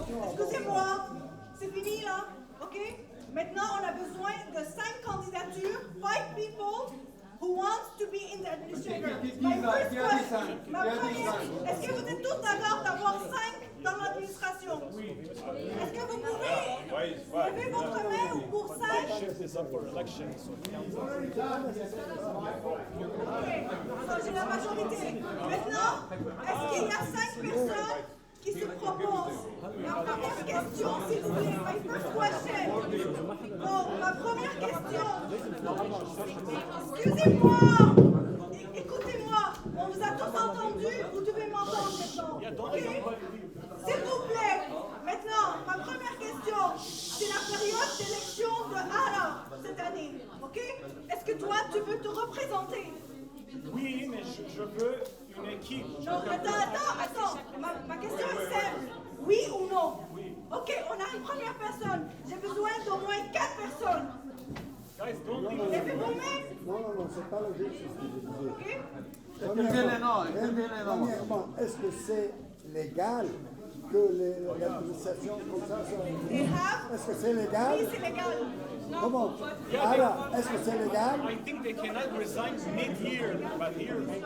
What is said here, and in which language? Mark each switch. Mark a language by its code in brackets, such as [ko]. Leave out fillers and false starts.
[fr] Excusez-moi, c'est fini là, ok? Maintenant, on a besoin de 5 candidatures, [en] 5 people who want to be Administrator. My first question, [fr] est-ce que vous êtes tous d'accord d'avoir 5 dans l'administration? Est-ce que vous pouvez lever votre main pour 5? [en] Shift is up for election, so it counts as- [fr] J'ai la majorité. Maintenant, est-ce qu'il y a 5 personnes qui se proposent? Ma première question, s'il vous plaît. [en] My first question. [fr] Bon, ma première question. Excusez-moi. Écoutez-moi. On vous a tous entendu. Vous devez m'entendre maintenant. Ok? S'il vous plaît. Maintenant, ma première question. C'est la période d'élection de Hara cette année. Ok? Est-ce que toi, tu veux te représenter? Oui, mais je veux une équipe. Non, attends. Ma question est simple. Oui ou non? Oui. Ok, on a une première personne. J'ai besoin d'au moins 4 personnes. [en] Guys, don't leave. [fr] Levez vos mains. Non, c'est pas logique ce que je disais. Ok? Premièrement, est-ce que c'est légal que l'administration comme ça soit... Est-ce que c'est légal? Oui, c'est légal. Comment? Alors, est-ce que c'est légal? [en] I think they cannot resign mid-year, but here.